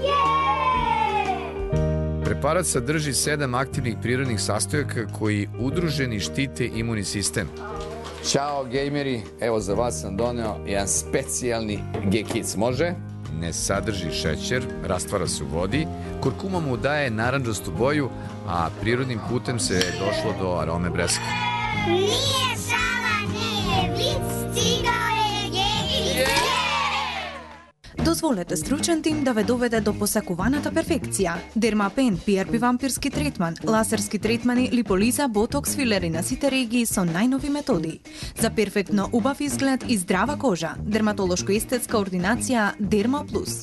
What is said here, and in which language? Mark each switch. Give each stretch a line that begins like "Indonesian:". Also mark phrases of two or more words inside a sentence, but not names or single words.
Serbian: Препарат садржи 7 активних природних састојака кои удружени штите имуни систем.
Macedonian: Чао, геймери, ево за вас сам донео еден специјални G-Kids, може?
Serbian: Не садржи шеќер, раствара се у води, куркума му дае наранџасту боју, а природним путем се дошло до ароме бреска. Nije šala, nije vic, stigao je G-Kids.
Macedonian: Дозволете стручен тим да ве доведе до посакуваната перфекција. Дермапен, PRP вампирски третман, лазерски третмани, липолиза, ботокс, филери на сите регии со најнови методи. За перфектно убав изглед и здрава кожа. Дерматолошко-естетска ординација Дерма Плюс.